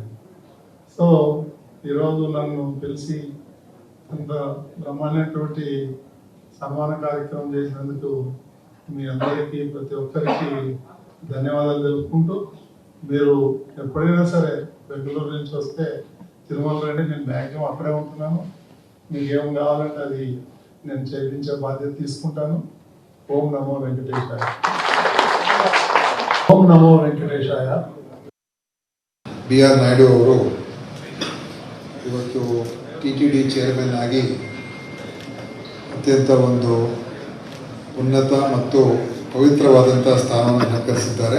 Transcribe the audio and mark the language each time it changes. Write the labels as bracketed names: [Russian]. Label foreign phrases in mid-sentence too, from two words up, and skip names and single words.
[Telugu] సో ఈరోజు నన్ను పిలిచి అంత బ్రహ్మాండమైనటువంటి సన్మాన కార్యక్రమం చేసినందుకు మీ అందరికీ ప్రతి ఒక్కరికి ధన్యవాదాలు తెలుపుకుంటూ, మీరు ఎప్పుడైనా సరే బెంగళూరు నుంచి వస్తే తిరుమల రండి, నేను మ్యాక్సిమం అక్కడే ఉంటున్నాను. మీకు ఏం కావాలంటే అది నేను చేయించే బాధ్యత తీసుకుంటాను. [Sanskrit] ఓం నమో వెంకటేశాయ. ಓಂ ನಮೋ ವೆಂಕಟೇಶಾಯ. [Kannada] BR ನಾಯ್ಡು ಅವರು ಇವತ್ತು TTD ಚೇರ್ಮನ್ ಆಗಿ ಅತ್ಯಂತ ಒಂದು ಉನ್ನತ ಮತ್ತು ಪವಿತ್ರವಾದಂಥ ಸ್ಥಾನವನ್ನು ಅಲಂಕರಿಸಿದ್ದಾರೆ.